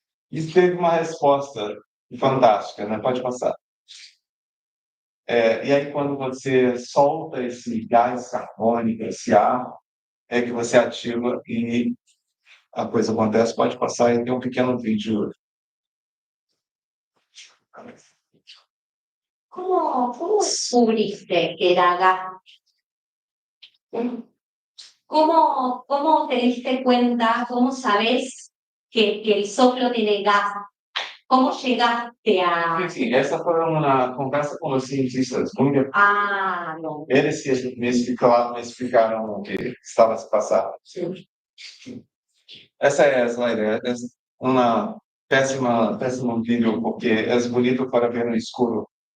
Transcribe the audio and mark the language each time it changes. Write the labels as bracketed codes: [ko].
[pt] Isso teve uma resposta fantástica, né? Pode passar. E aí, quando você solta esse gás carbônico, esse ar, é que você ativa e a coisa acontece. Pode passar e tem um pequeno vídeo. [es] ¿Cómo descubriste que era gas? ¿Cómo te diste cuenta? ¿Cómo sabes que el soplo tiene gas? ¿Cómo llegaste a...? [pt] Enfim, essa foi uma conversa com os cientistas. [es] Ah, no. [pt] Eles me explicaram o que estava se passando. Essa é a ideia. É uma péssimo vídeo, porque é bonito para ver no escuro.